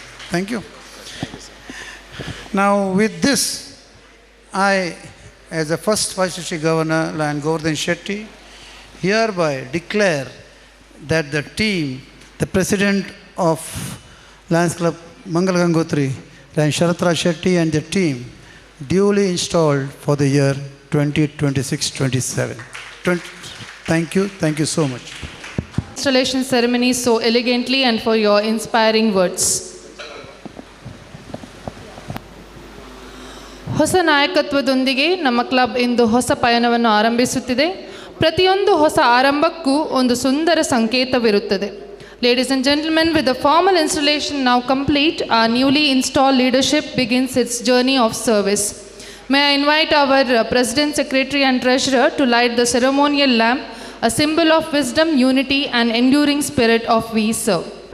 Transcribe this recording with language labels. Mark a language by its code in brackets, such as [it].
[en] Thank you. Now with this, I, as the first Vice District Governor, Lion Govardhan Shetty, hereby declare that the team, the President of Lions Club Mangal Gangotri, Lion Sharath Raj Shetty and the team, duly installed for the year 2026-27. Thank you so much. Installation ceremony so elegantly and for your inspiring words. [kn] ಹೊಸ ನಾಯಕತ್ವದೊಂದಿಗೆ ನಮ್ಮ club ಇಂದು ಹೊಸ ಪಯಣವನ್ನು ಆರಂಭಿಸುತ್ತಿದೆ. ಪ್ರತಿಯೊಂದು ಹೊಸ ಆರಂಭಕ್ಕೂ ಒಂದು ಸುಂದರ ಸಂಕೇತವಿರುತ್ತದೆ. [en] Ladies and gentlemen, with the formal installation now complete, our newly installed leadership begins its journey of service. May I invite our President, Secretary and Treasurer to light the ceremonial lamp, a symbol of wisdom, unity and enduring spirit of we serve.